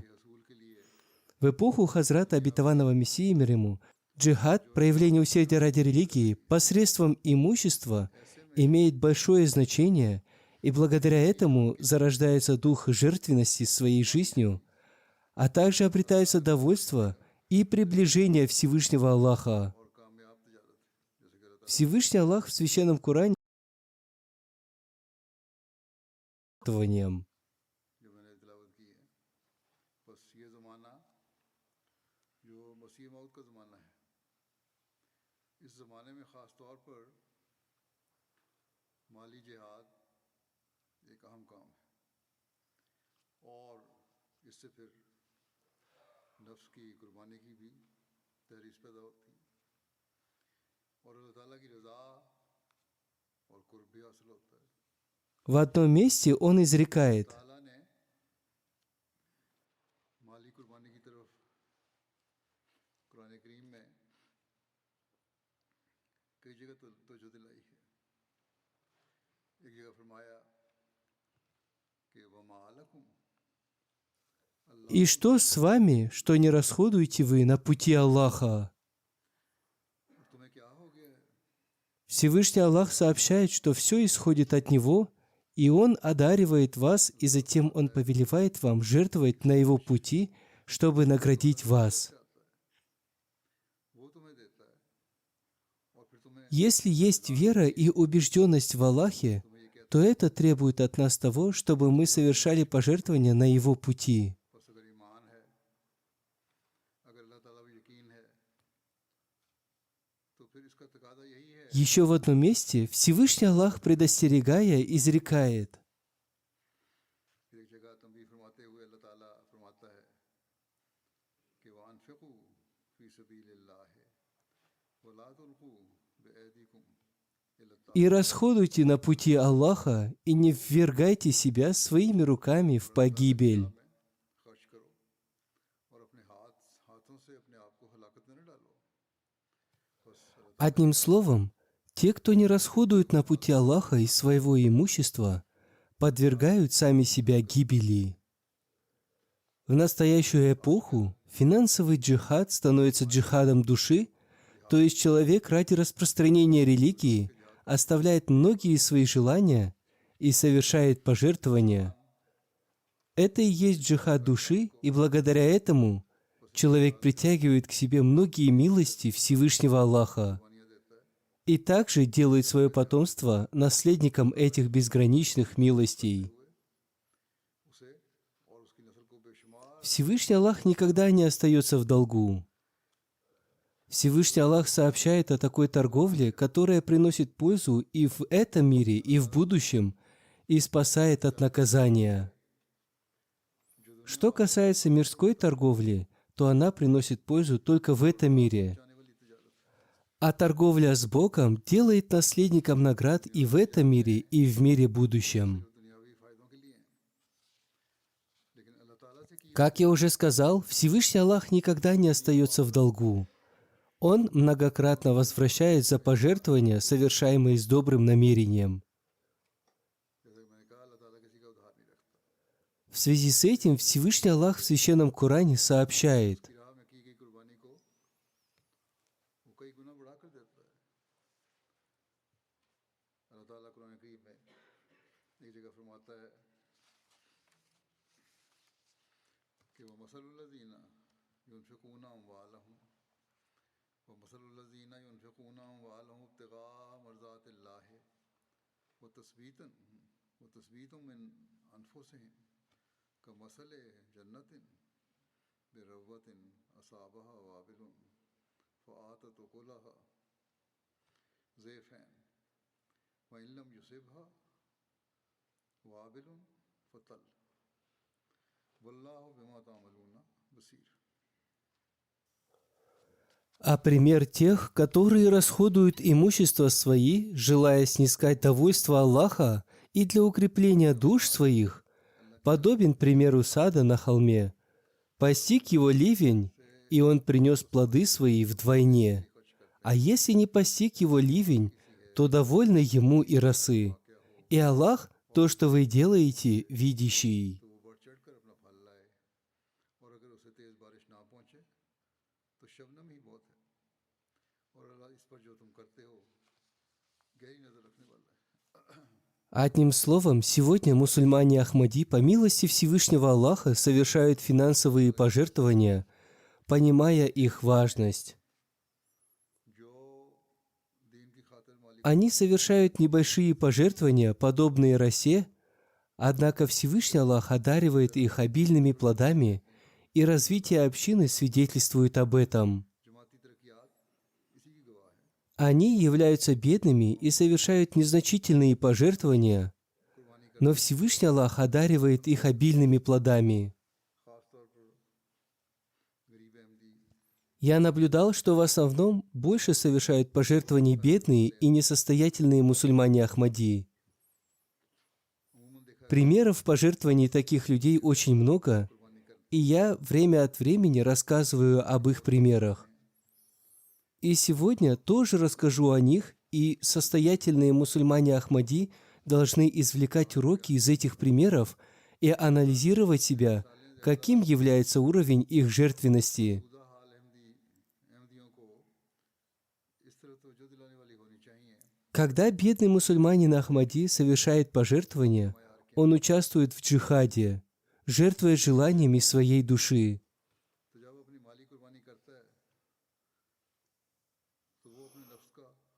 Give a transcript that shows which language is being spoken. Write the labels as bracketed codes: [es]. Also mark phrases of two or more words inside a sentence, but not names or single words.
[ru] В эпоху Хазрата Обетованного Мессии мир ему, джихад, проявление усердия ради религии, посредством имущества имеет большое значение, и благодаря этому зарождается дух жертвенности своей жизнью, а также обретается довольство и приближение Всевышнего Аллаха. Всевышний Аллах в Священном Коране жертвованием. [ur] جو میں نے تلاوت کی ہے، پس یہ زمانہ جو مسیح موت کا زمانہ ہے، اس زمانے میں خاص طور پر مالی جہاد ایک اہم کام ہے، اور اس سے پھر نفس کی قربانی کی بھی تحریص پیدا ہوتی ہے، اور اللہ تعالیٰ کی رضا اور قرب بھی حاصل ہوتا ہے. [ru] В одном месте он изрекает: [ur] تعالیٰ نے مالی قربانی کی طرف قرآن کریم میں کئی جگہ توجہ دلائی ہے. ایک جگہ فرمایا کہ [ar] وما لكم [ru] «И что с вами, что не расходуете вы на пути Аллаха?» [ur] اور تمہیں کیا ہو گیا ہے [ru] Всевышний Аллах сообщает, что все исходит от Него, и Он одаривает вас, и затем Он повелевает вам жертвовать на Его пути, чтобы наградить вас. [ur] وہ تمہیں دیتا ہے، اور پھر تمہیں [ru] Если есть вера и убежденность в Аллахе, то это требует от нас того, чтобы мы совершали пожертвования на Его пути. [ur] پس اگر ایمان ہے، اگر اللہ تعالیٰ پر یقین ہے، تو پھر اس کا تقاضا یہی ہے. [ru] Еще в одном месте Всевышний Аллах, предостерегая, изрекает: [ur] پھر ایک جگہ تنبیہ فرماتے ہوئے اللہ تعالیٰ فرماتا ہے کہ [ar] وأنفقوا في سبيل الله ولا تلقوا بأيديكم إلى [ru] «И расходуйте на пути Аллаха, и не ввергайте себя своими руками в погибель». [ur] میں خرچ کرو اور اپنے ہاتھوں سے اپنے آپ کو ہلاکت میں نہ ڈالو. پس اللہ [ru] Одним словом, те, кто не расходует на пути Аллаха из своего имущества, подвергают сами себя гибели. В настоящую эпоху финансовый джихад становится джихадом души, то есть человек ради распространения религии оставляет многие свои желания и совершает пожертвования. Это и есть джихад души, и благодаря этому человек притягивает к себе многие милости Всевышнего Аллаха и также делает свое потомство наследником этих безграничных милостей. [ur] اسے اور اس کی نسل کو بےشمار [ru] Всевышний Аллах никогда не остается в долгу. Всевышний Аллах сообщает о такой торговле, которая приносит пользу и в этом мире, и в будущем, и спасает от наказания. Что касается мирской торговли, то она приносит пользу только в этом мире. А торговля с Богом делает наследником наград и в этом мире, и в мире будущем. [ur] دنیاوی فائدوں کے لیے ہیں، لیکن اللہ تعالیٰ سے کی [ru] Как я уже сказал, Всевышний Аллах никогда не остается в долгу. Он многократно возвращает за пожертвования, совершаемые с добрым намерением. [ur] جیسے کہ میں نے کہا اللہ تعالیٰ کسی کا ادھار نہیں رکھتا. [ru] В связи с этим Всевышний Аллах в Священном Коране сообщает: [ur] کی راہ میں کی گئی قربانی کو وہ کئی گنا بڑھا کر دیتا ہے. اللہ تعالیٰ قرآن کریم میں ایک جگہ فرماتا ہے کہ [ar] ومثل الذين ينفقون أموالهم ومثل الذين ينفقون أموالهم व मसलुल्लज़ीना युनफ़िक़ूना अम्वालहुम ابتغاء مرضات الله وتثبيتا من أنفسهم كمثل جنة بربوة أصابها وابل فآتت أكلها ضعفين فإن لم يصبها وابل فطل والله بما تعملون بصير. [ru] А пример тех, которые расходуют имущество свои, желая снискать довольство Аллаха и для укрепления душ своих, подобен примеру сада на холме. Постиг его ливень, и он принес плоды свои вдвойне. А если не постиг его ливень, то довольны ему и росы. И Аллах — то, что вы делаете, видящий. [ur] تو وہ بڑھ چڑھ کر اپنا پھل لائے، اور اگر اسے تیز بارش نہ پہنچے تو شبنم ہی بہت ہے، اور اللہ اس پر جو تم کرتے ہو گہری نظر رکھنے والا ہے. [ru] Одним словом, сегодня мусульмане Ахмади по милости Всевышнего Аллаха совершают финансовые пожертвования, понимая их важность. [ur] جو دین کی خاطر مالک [ru] Они совершают небольшие пожертвования, подобные росе, однако Всевышний Аллах одаривает их обильными плодами, и развитие общины свидетельствует об этом. [ur] جماعتی ترقیات اسی کی گواہ ہے. [ru] Они являются бедными и совершают незначительные пожертвования, но Всевышний Аллах одаривает их обильными плодами. [ur] خاص طور پر غریب احمدی [ru] Я наблюдал, что в основном больше совершают пожертвований бедные и несостоятельные мусульмане Ахмади. [ur] عموماً دیکھا [ru] Примеров пожертвований таких людей очень много, и я время от времени рассказываю об их примерах. И сегодня тоже расскажу о них, и состоятельные мусульмане Ахмади должны извлекать уроки из этих примеров и анализировать себя, каким является уровень их жертвенности. [ur] خدا حال احمدیوں کو اس طرح توجہ دلانے والی ہونی چاہیے. [ru] Когда бедный мусульманин Ахмади совершает пожертвования, он участвует в джихаде, жертвуя желаниями своей души. [ur] تو جب وہ اپنی مالی قربانی کرتا ہے تو وہ اپنے نفس کا